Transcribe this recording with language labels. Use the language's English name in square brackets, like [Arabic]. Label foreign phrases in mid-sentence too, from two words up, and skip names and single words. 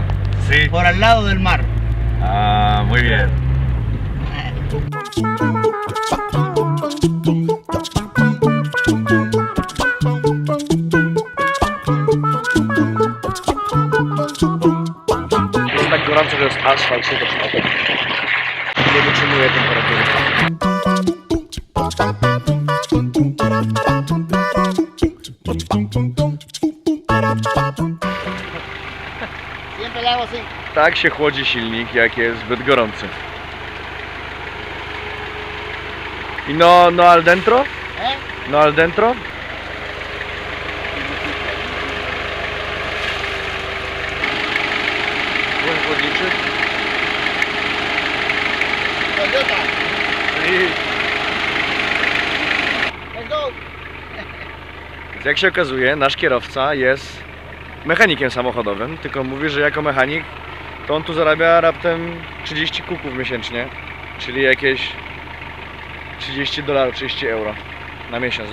[Spanish] Sí. por al lado del mar. Ah, muy bien. [Polish] Jest tak gorąco, że jest asfalt, się to nie wytrzymuje temperatury. [Spanish] Siempre le hago así. [Polish] Tak się chłodzi silnik, jak jest zbyt gorący. [Spanish] I no al dentro? No al dentro? [Polish] Błąd chłodniczy? Toyota. Więc jak się okazuje, nasz kierowca jest mechanikiem samochodowym, tylko mówi, że jako mechanik to on tu zarabia raptem 30 kuków miesięcznie, czyli jakieś $30, 30 euro na miesiąc.